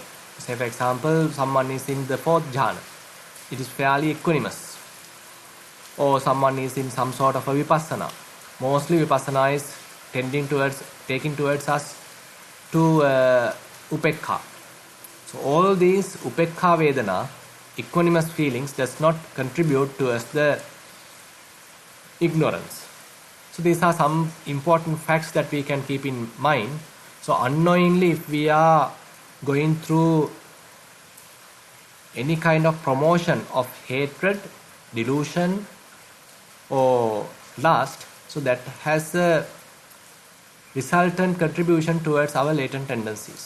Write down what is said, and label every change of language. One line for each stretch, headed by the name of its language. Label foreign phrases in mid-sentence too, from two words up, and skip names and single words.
English: Say for example, someone is in the 4th jhana, it is fairly equanimous. Or someone is in some sort of a vipassana. Mostly vipassana is taking towards us to upekha. So all these
Pali: upekha vedana,
English: equanimous feelings, does not contribute towards the ignorance. So these are some important facts that we can keep in mind. So unknowingly, if we are going through any kind of promotion of hatred, delusion or lust, so that has a resultant contribution towards our latent tendencies.